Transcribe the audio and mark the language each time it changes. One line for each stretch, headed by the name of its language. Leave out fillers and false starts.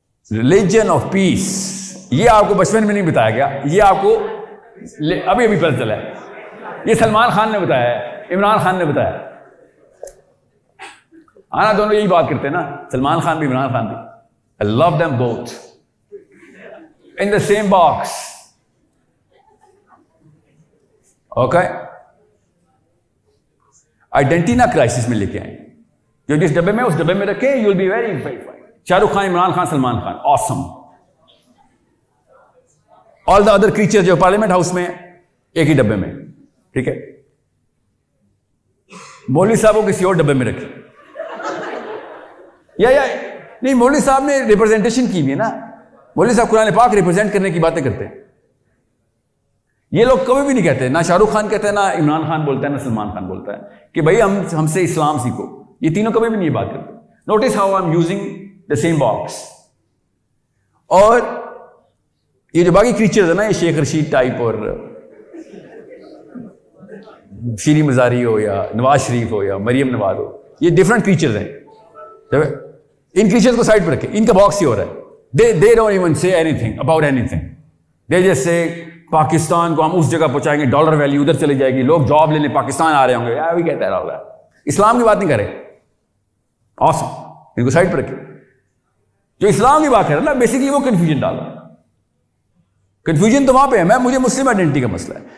English: religion of peace,
Urdu: یہ آپ کو بچپن میں نہیں بتایا گیا, یہ آپ کو ابھی پتہ چلا ہے. یہ سلمان خان نے بتایا ہے, عمران خان نے بتایا. آنا دونوں یہی بات کرتے ہیں نا, سلمان خان بھی عمران خان بھی.
English: I love them both in the same box.
Urdu: Okay, identity نہ کرائسس میں لے کے آئیں. جو جس ڈبے میں اس ڈبے میں رکھیں,
English: You will be very fine.
Urdu: Shah Rukh Khan, Imran Khan, Salman Khan, awesome.
English: all the other creature
Urdu: جو پارلیمنٹ ہاؤس میں ایک ہی ڈبے میں, ٹھیک ہے. مولوی صاحب کو کسی اور ڈبے میں رکھے, یا نہیں, مولوی صاحب نے ریپرزینٹیشن کی بھی ہے نا. مولوی صاحب قرآن پاک ریپرزینٹ کرنے کی باتیں کرتے ہیں. یہ لوگ کبھی بھی نہیں کہتے, نہ شاہ رخ خان کہتے ہیں, نہ عمران خان بولتا ہے, نہ سلمان خان بولتا ہے کہ بھائی ہم سے اسلام سیکھو. یہ تینوں کبھی بھی نہیں یہ بات کرتے.
English: Notice how I am using the same box.
Urdu: اور یہ جو باقی کریچرز ہیں نا, یہ شیخ رشید ٹائپ اور شیریں مزاری ہو یا نواز شریف ہو یا مریم نواز ہو, یہ ڈفرنٹ کریچرز ہیں. ان کریچرز کو سائڈ پہ رکھیں, ان کا باکس ہی ہو رہا ہے.
English: they don't even say anything about anything. They just say
Urdu: Pakistan کو ہم اس جگہ پہنچائیں گے, ڈالر ویلیو ادھر چلی جائے گی, لوگ جاب لینے پاکستان آ رہے ہوں گے. وہی کہتا رہا ہوگا, اسلام کی بات نہیں کرے. awesome, ان کو سائڈ پہ رکھیں. جو اسلام کی بات کر رہا ہے نا, بیسکلی وہ کنفیوژن ڈال رہا ہے. کنفیوژن تو وہاں پہ ہے, مجھے مسلم آئیڈینٹی کا مسئلہ ہے.